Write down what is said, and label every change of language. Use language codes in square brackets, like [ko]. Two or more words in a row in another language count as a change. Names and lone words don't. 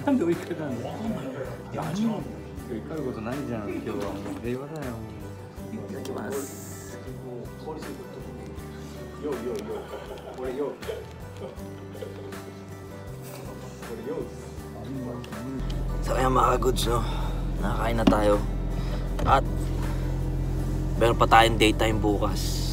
[ja] いくら何も怒ることないじゃん。今日はもう平和だよ。 [tl] いただきます。So ayan mga goods, no? Nakakain na tayo. At meron pa tayong daytime bukas.